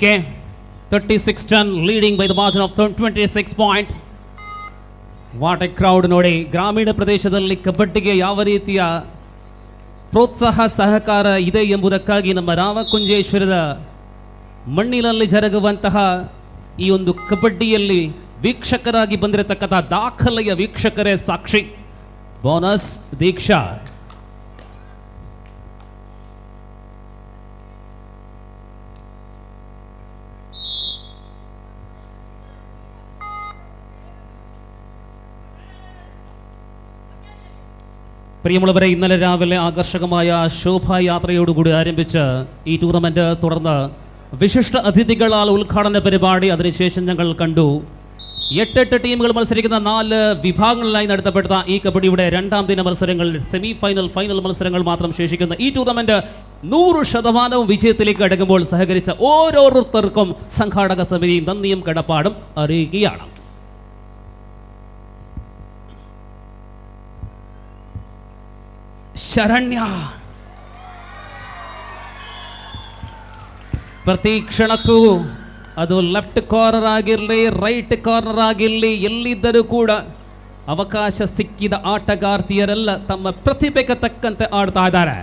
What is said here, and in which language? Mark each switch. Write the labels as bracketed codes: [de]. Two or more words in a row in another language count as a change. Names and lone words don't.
[en] 36-10 leading by the margin of 26 point. What a crowd ನೋಡಿ. [kn] ಗ್ರಾಮೀಣ ಪ್ರದೇಶದಲ್ಲಿ ಕಬಡ್ಡಿಗೆ ಯಾವ ರೀತಿಯ ಪ್ರೋತ್ಸಾಹ ಸಹಕಾರ ಇದೆ ಎಂಬುದಕ್ಕಾಗಿ ನಮ್ಮ ರಾಮಕುಂಜೇಶ್ವರದ ಮಣ್ಣಿನಲ್ಲಿ ಜರುಗುವಂತಹ ಈ ಒಂದು ಕಬಡ್ಡಿಯಲ್ಲಿ ವೀಕ್ಷಕರಾಗಿ ಬಂದಿರತಕ್ಕಂಥ ದಾಖಲೆಯ ವೀಕ್ಷಕರೇ ಸಾಕ್ಷಿ. ಬೋನಸ್ ದೀಕ್ಷಾ. [ml] പ്രിയമുള്ളവരെ, ഇന്നലെ രാവിലെ ആകർഷകമായ ശോഭായാത്രയോടുകൂടി ആരംഭിച്ച ഈ ടൂർണമെൻറ്റ് തുടർന്ന് വിശിഷ്ട അതിഥികളാൽ ഉദ്ഘാടന പരിപാടി അതിനുശേഷം ഞങ്ങൾ കണ്ടു. 8 ടീമുകൾ മത്സരിക്കുന്ന 4 വിഭാഗങ്ങളിലായി നടത്തപ്പെട്ട ഈ കബഡിയുടെ 2ാം ദിന മത്സരങ്ങൾ, സെമി ഫൈനൽ, ഫൈനൽ മത്സരങ്ങൾ മാത്രം ശേഷിക്കുന്ന ഈ ടൂർണമെൻറ്റ് 100% വിജയത്തിലേക്ക് അടുക്കുമ്പോൾ സഹകരിച്ച ഓരോരുത്തർക്കും സംഘാടക സമിതി നന്ദിയും കടപ്പാടും അറിയിക്കുകയാണ്. [kn] ಶರಣ್ಯ ಪ್ರತಿ ಕ್ಷಣಕ್ಕೂ ಅದು ಲೆಫ್ಟ್ ಕಾರ್ನರ್ ಆಗಿರಲಿ, ರೈಟ್ ಕಾರ್ನರ್ ಆಗಿರಲಿ, ಎಲ್ಲಿದ್ದರೂ ಕೂಡ ಅವಕಾಶ ಸಿಕ್ಕಿದ ಆಟಗಾರ್ತಿಯರೆಲ್ಲ ತಮ್ಮ ಪ್ರತಿಭೆಗೆ ತಕ್ಕಂತೆ ಆಡ್ತಾ ಇದ್ದಾರೆ.